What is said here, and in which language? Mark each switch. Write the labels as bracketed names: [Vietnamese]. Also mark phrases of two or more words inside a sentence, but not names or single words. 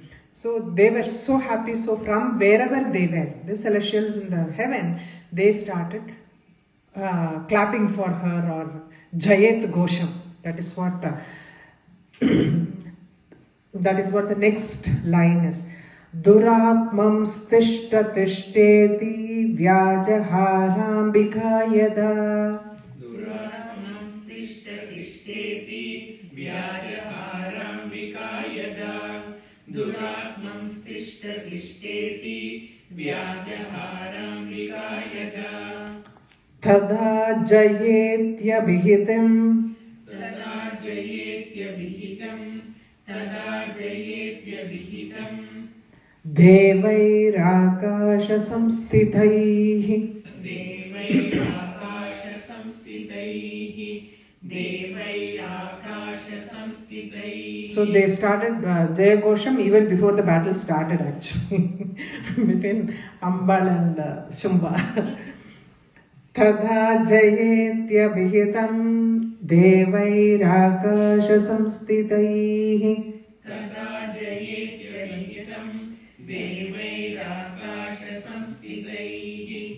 [English] So they were so happy. So from wherever they were, the celestials in the heaven, they started clapping for her, or [Sanskrit] जयेत् घोषम्. [English] That is what the next line is. [Sanskrit] दुरात्मं स्तिष्ठ तिष्ठेति व्याजहाराम्बिका यदा. दुरात्मं स्तिष्ठ तिष्ठेति व्याजहाराम्बिका यदा. दुरात्मं स्तिष्ठ तिष्ठेति व्याजहाराम्बिका यदा. तदा जयेत्य विहितम्. तदा जयेत्य विहितम्। तदा जयेत्य विहितम्. देवैराकाश संस्थितैः. देवैराकाश संस्थितैः. देवैराकाश संस्थितैः. [English] So they started [Sanskrit] जय घोषम् [English] even before the battle started, actually, between Ambal and Shumba. [Sanskrit] तदा जयेत्य विहितम् देवैराकाश संस्थितैः. तदा जयेत्य विहितम्. देवैराकाश संस्थितैः.